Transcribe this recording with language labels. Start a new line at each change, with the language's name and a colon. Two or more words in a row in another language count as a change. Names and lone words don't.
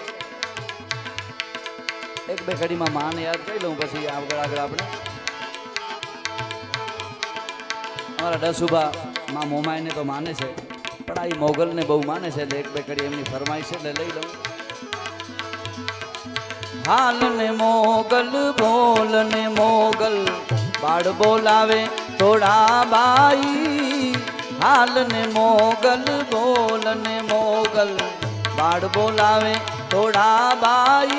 Gujarati: એક બે કડીમાં માને યાદ કરી લઉં, પછી આગળ આપણે અમારા ડસુભા માં મોમાઈને તો માને છે, પણ આ મોગલને બહુ માને છે, એટલે એક બે કડી એમની ફરમાઈશ છે એટલે લઈ લઉં। હાલ ને મોગલ બોલ ને મોગલ બાડ બોલાવે થોડા બાઈ। હાલ ને મોગલ બોલ ને મોગલ બાડ બોલાવે થોડા બાઈ।